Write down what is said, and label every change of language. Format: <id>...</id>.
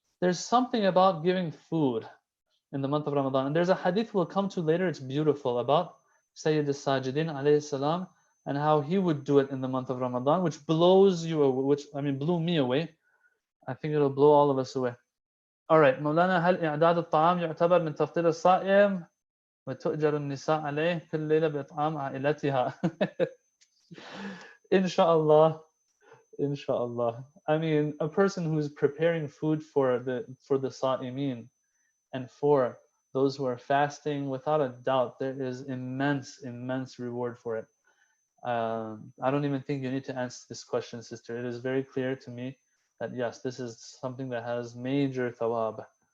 <en>There's something about giving food in the month of Ramadan. And there's a hadith we'll come to later. It's beautiful about Sayyid al-Sajidin alayhi salam and how he would do it in the month of Ramadan, which blew me away. I think it'll blow all of us away. All right,</en> <ar>مولانا هل إعداد الطعام يعتبر من تفطير الصائم وتؤجر النساء عليه كل ليلة بإطعام عائلتها؟ Inshallah, inshallah.</ar> <en>I mean, a person who's preparing food for the sa'imin and for those who are fasting, without a doubt, there is immense reward for it. I don't even think you need to answer this question, sister. It is very clear to me that yes, this is something that has major thawab.</en>